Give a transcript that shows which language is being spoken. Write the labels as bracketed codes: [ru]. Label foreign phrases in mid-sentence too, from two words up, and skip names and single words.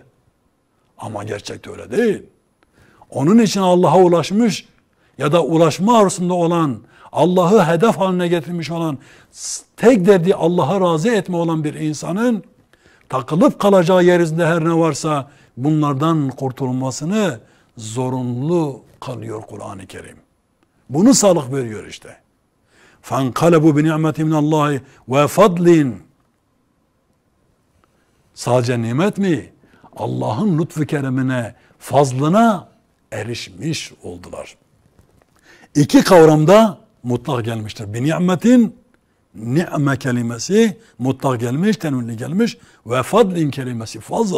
[tr] Ama gerçekte öyle değil. Onun için Allah'a ulaşmış ya da ulaşma arzusunda olan, Allah'ı hedef haline getirmiş olan, tek derdi Allah'a razı etme olan bir insanın takılıp kalacağı yeryüzünde her ne varsa bunlardan kurtulmasını zorunlu kılıyor Kur'an-ı Kerim. Bunu sağlık veriyor işte. [ar] فَانْقَلَبُوا بِنِعْمَةٍ مِنَ اللّٰهِ وَفَضْلٍ [tr] Sadece nimet mi? Allah'ın lütfu keremine, fazlına erişmiş oldular. İki kavramda mutlak gelmiştir. Bir ni'metin, ni'me kelimesi mutlak gelmiş, tenvinli gelmiş ve fadlin kelimesi fazıl.